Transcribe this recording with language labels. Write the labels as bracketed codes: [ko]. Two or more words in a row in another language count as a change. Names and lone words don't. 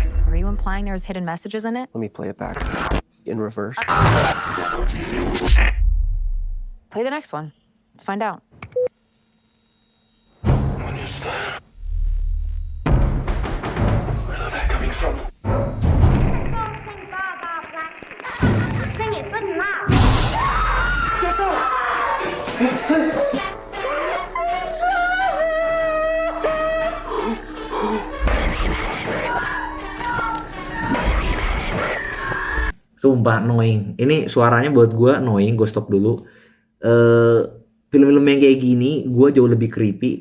[en] Are you implying there's hidden messages in it? Let me play it back in reverse. Play the next one. Let's find out. What is that? Where is that coming from? [zh] 这也笨啦！接受。 [id] Sumpah annoying. Ini suaranya buat gue annoying, gue stop dulu. Film-film yang kayak gini gue jauh lebih creepy.